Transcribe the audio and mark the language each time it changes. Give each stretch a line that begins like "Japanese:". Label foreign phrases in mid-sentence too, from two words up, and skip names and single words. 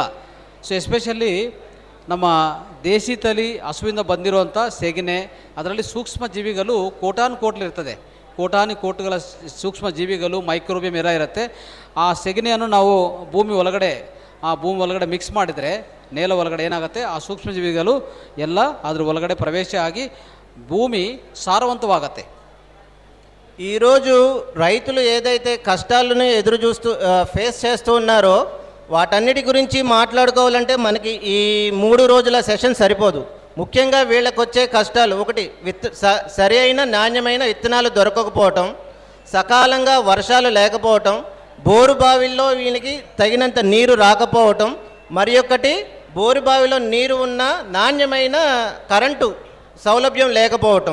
Kannada: ಸೊ ಎಸ್ಪೆಷಲಿ ನಮ್ಮ ದೇಶಿ ತಳಿ ಹಸುವಿಂದ ಬಂದಿರುವಂಥ ಸೆಗಣಿ, ಅದರಲ್ಲಿ ಸೂಕ್ಷ್ಮ ಜೀವಿಗಳು ಕೋಟಾನುಕೋಟ್ಲಿರ್ತದೆ. ಕೋಟುಗಳ ಸೂಕ್ಷ್ಮ ಜೀವಿಗಳು, ಮೈಕ್ರೋಬಿಯಮ್ ಎಲ್ಲ ಇರುತ್ತೆ. ಆ ಸೆಗಣಿಯನ್ನು ನಾವು ಭೂಮಿ ಒಳಗಡೆ ಮಿಕ್ಸ್ ಮಾಡಿದರೆ, ನೇಲ ಒಳಗಡೆ ಏನಾಗುತ್ತೆ, ಆ ಸೂಕ್ಷ್ಮ ಜೀವಿಗಳು ಎಲ್ಲ ಅದ್ರ ಒಳಗಡೆ ಪ್ರವೇಶ ಆಗಿ ಭೂಮಿ సారవంతವಾಗತ್ತೆ.
Telugu: ఈరోజు రైతులు ఏదైతే కష్టాలను ఎదురు చూస్తూ ఫేస్ చేస్తూ ఉన్నారో వాటన్నిటి గురించి మాట్లాడుకోవాలంటే మనకి ఈ 3 రోజుల సెషన్ సరిపోదు. ముఖ్యంగా వీళ్ళకి వచ్చే కష్టాలు, ఒకటి సరి అయిన నాణ్యమైన విత్తనాలు దొరకకపోవటం, సకాలంగా వర్షాలు లేకపోవటం, బోరు బావిల్లో వీళ్ళకి తగినంత నీరు రాకపోవటం, మరి ఒకటి బోరు బావిలో నీరు ఉన్న నాణ్యమైన కరెంటు సౌలభ్యం లేకపోవటం.